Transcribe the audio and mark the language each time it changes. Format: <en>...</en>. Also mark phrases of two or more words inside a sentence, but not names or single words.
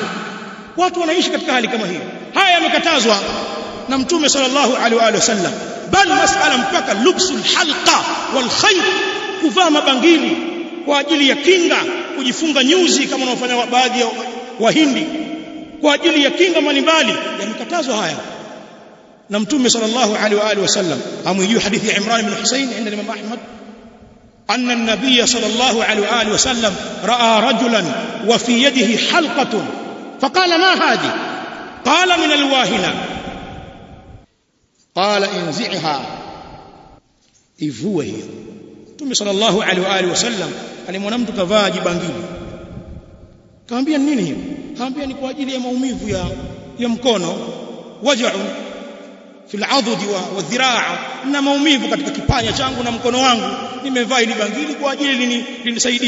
<sw>Watu wanaishi katika hali kama hiyo. Haya yamekatazwa na Mtume</sw> <ar>صلى الله عليه وسلم,</ar> <sw>bali masala mpaka</sw> <ar>لبس الحلقة والخيط,</ar> <sw>kuvaa mabangili kwa ajili ya kinga, kujifunga nyuzi kama wanaofanya baadhi ya Wahindi kwa ajili ya kinga mbalimbali, yamekatazwa haya na Mtume</sw> <ar>صلى الله عليه وسلم.</ar> <sw>Amwijua hadithi ya Imran ibn Husayn</sw> <ar>عند الإمام أحمد أن النبي صلى الله عليه وسلم رأى رجلا وفي يده حلقة فقال ما هذه؟ قال من الواهنة. قال انزعها،</ar> <sw>ivue hiyo. Mtume</sw> <ar>صلى الله عليه وسلم</ar> <sw>alimwona mtu kavaa jibangili, kaambia nini hiyo? Kaambia ni kwa ajili ya maumivu ya mkono,</sw> <ar>وجع في العضد والذراع,</ar> <sw>na maumivu katika kipanya changu na mkono wangu, nimevaa ile bangili kwa ajili linisaidie.</sw>